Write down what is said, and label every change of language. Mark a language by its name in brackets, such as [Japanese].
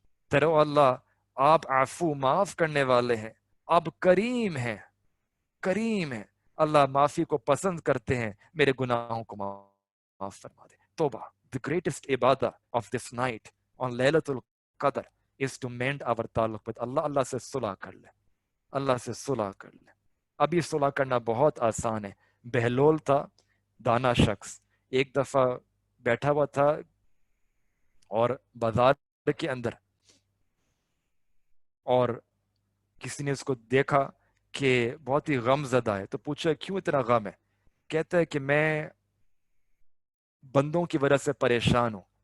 [English] That, oh Allah, [Urdu] آپ عفو معاف کرنے والے ہیں, آپ کریم ہیں, کریم ہیں, اللہ معافی کو پسند کرتے ہیں, میرے گناہوں کو معاف فرما دے. [English] توبہ, the greatest ibadah of this night on Laylatul Qadr is to mend our تعلق with Allah. [Urdu] اللہ سے صلح کر لے, اللہ سے صلح کر لے. ابھی صلح کرنا بہت آسان ہے. بہلول تھا دانا شخص, ایک دفعہ بیٹھا ہوا تھا اور بازار کے اندر, اور کسی نے اس کو دیکھا کہ بہت ہی غم زدہ ہے, تو پوچھا کیوں اتنا غم ہے؟ کہتا ہے کہ میں بندوں کی وجہ سے پریشان ہوں.